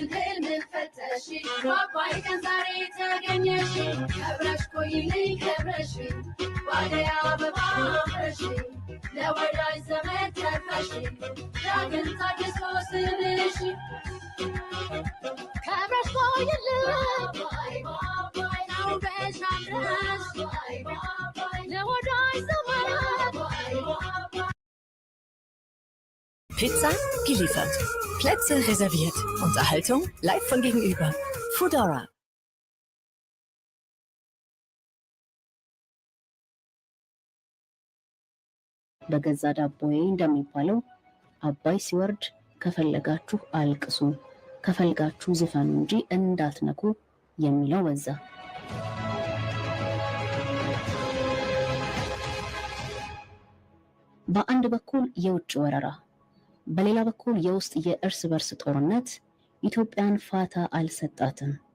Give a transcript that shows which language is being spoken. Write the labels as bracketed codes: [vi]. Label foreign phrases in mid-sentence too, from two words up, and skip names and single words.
[am] ህልም ፈተሽ አባይ ቀን ዛሬ ተገኘሽ ከብረሽ ቆይልኝ ከብረሽ ባደይ አበባ አምረሽ ለወዳጅ ዘመድ ተርፈሽ ዳግም ታድሶ ስምሽ ከብረሽ ቆይልኝ አውደሽ አምረሽ ለወዳጅ ዘመድ [de] Pizza geliefert. Plätze reserviert. Unterhaltung live von gegenüber. Foodora. [am] በገዛ ዳቦዬ እንደሚባለው አባይ ሲወርድ ከፈለጋችሁ አልቅሱ ከፈልጋችሁ ዝፈኑ እንጂ እንዳትነኩ የሚለው ወዛ በአንድ በኩል የውጭ ወረራ በሌላ በኩል የውስጥ የእርስ በርስ ጦርነት ኢትዮጵያን ፋታ አልሰጣትም።